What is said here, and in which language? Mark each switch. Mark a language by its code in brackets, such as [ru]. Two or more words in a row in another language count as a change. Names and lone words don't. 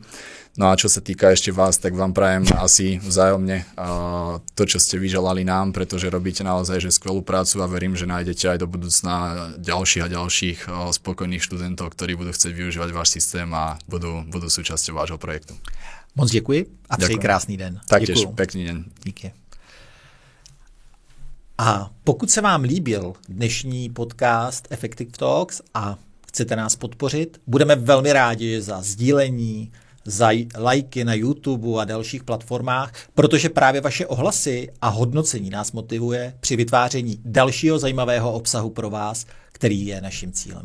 [sk] No a čo sa týka ešte vás, tak vám prajem asi vzájomne to, čo ste vyželali nám, pretože robíte naozaj že skvelú prácu a verím, že nájdete aj do budúcna ďalších a ďalších spokojných študentov, ktorí budú chcieť využívať váš systém a budú súčasťou vášho projektu. [cs] Moc děkuji a přeji krásný den. [sk] Taktiež, pekný deň. [cs] Díky. A pokud se vám líbil dnešní podcast Effective Talks a chcete nás podpořit, budeme velmi rádi za sdílení, za lajky na YouTube a dalších platformách, protože právě vaše ohlasy a hodnocení nás motivuje při vytváření dalšího zajímavého obsahu pro vás, který je naším cílem.